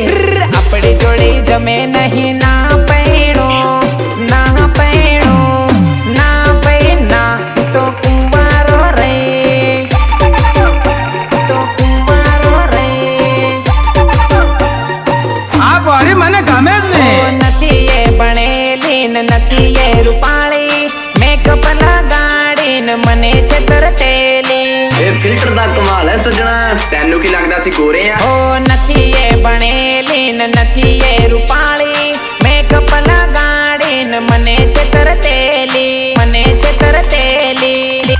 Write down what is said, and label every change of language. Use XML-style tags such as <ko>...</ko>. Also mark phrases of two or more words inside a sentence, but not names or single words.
<gu>આપણી જોડી જમે નહીં ના પૈણો ના પૈણો ના ભાઈ ના હું તો કુંવારો રે હું તો કુંવારો રે આ બારી મને ગમે જ ઓ નહીં. નથી એ ભણેલી ને નથી એ રૂપાળી મેકઅપ લગાડી ને મને છેતરતેલી</gu> <pa>ਇਹ ਫਿਲਟਰ ਦਾ ਕਮਾਲ ਹੈ ਸੱਜਣਾ ਤੈਨੂੰ ਕੀ ਲੱਗਦਾ ਸੀ ਗੋਰੇ ਆ</pa> <gu>ઓ નથી એ ભણેલી ને નથી એ રૂપાળી મેકઅપ લગાડી ને મને છેતરતેલી મને છેતરતેલી</gu>